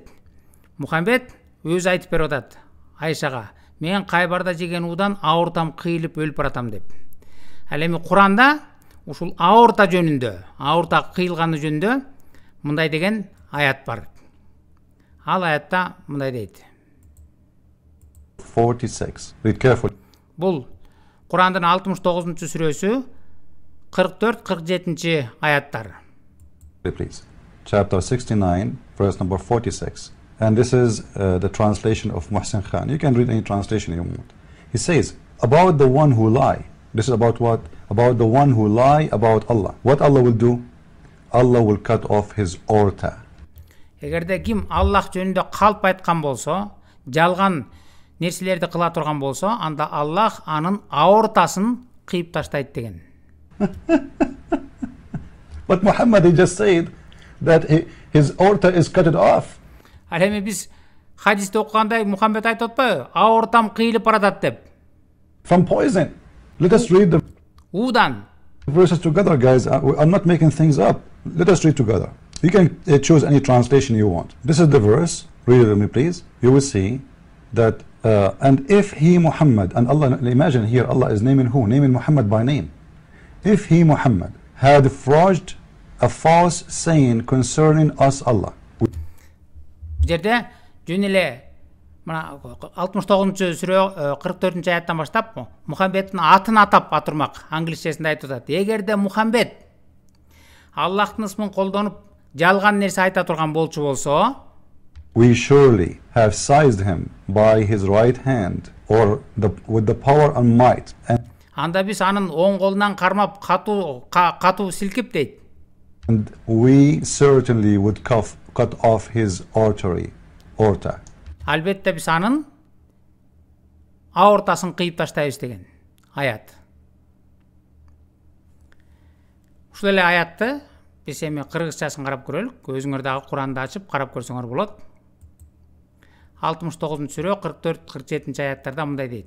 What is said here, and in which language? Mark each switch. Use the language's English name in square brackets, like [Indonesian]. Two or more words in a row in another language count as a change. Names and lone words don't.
[Kyrgyz] Мухаммед өзү айтып берип атат Айшага, мен Кайбарда жеген уудан аортам кыйылып өлүп баратам деп. Ал эми Куранда ушул аорта жөнүндө, аорта кыйылганы жөнүндө мындай деген аят бар. Ал аятта мындай дейт. 46. [English] Read carefully. [Kyrgyz] Бул Курандын 69-сүрөсү 44-47 аяттар. [English] Please. Chapter 69, verse number 46. And this is the translation of Muhsin Khan. You can read any translation you want. He says, about the one who lie. This is about what? About the one who lie about Allah. What Allah will do? Allah will cut off his aorta. [Kyrgyz] Эгерде ким Аллах жөнүндө калп айткан болсо, жалган нерселерди кыла турган болсо, анда Аллах анын аортасын кыйып таштайт деген. [English] But Muhammad, he just said that his aorta is cut off. [Kyrgyz] Ал эми биз хадисте окугандай Мухаммед айтып атпайбы? Аортам кыйылып баратат деп. [English] From poison. Let us read the [Kyrgyz] Уудан. [English] verses together, guys. I'm not making things up. Let us read together. You can choose any translation you want. This is the verse. Read it with me, please. You will see that, and if he Muhammad, and Allah, imagine here, Allah is naming who? Naming Muhammad by name. If he Muhammad had forged a false saying concerning us, Allah. [Kyrgyz] Бул жерде жөн эле мына 69-сүрө 44-аяттан баштап Мухаммедтин атын атап атырмак. Англисчесинде айтып атат. Эгерде Мухаммед Аллахтын исмин колдонуп жалган нерсе айта турган болчу болсо, [English] we surely have seized him by his right hand, or with the power and might. [Kyrgyz] Анда биз анын оң колунан кармап катуу силкип дейт. [English] And we certainly would cut off his aorta. [Kyrgyz] Албетте биз анын аортасын кыйып таштайбыз деген аят. Ушул эле аятты биз эми кыргызчасын карап көрөлүк. Өзүңөр дагы Куранды ачып карап көрсөңөр болот. 69-сүрө 44-47 аяттарда мындай дейт.